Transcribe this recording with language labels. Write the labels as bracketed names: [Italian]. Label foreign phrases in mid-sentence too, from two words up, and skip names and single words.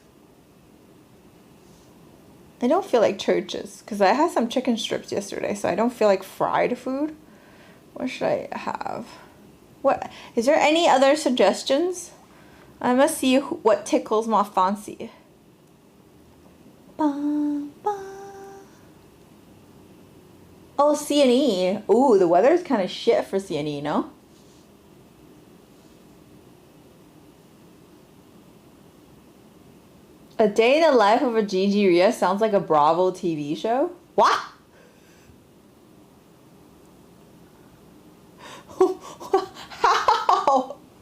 [English] I don't feel like Churches. Because I had some chicken strips yesterday. So I don't feel like fried food. What should I have? What? Is there any other suggestions? I must see what tickles my fancy. Ba, ba. Oh, C&E. Ooh, the weather's kind of shit for C&E, no? A Day in the Life of a GGria sounds like a Bravo TV show. What? How?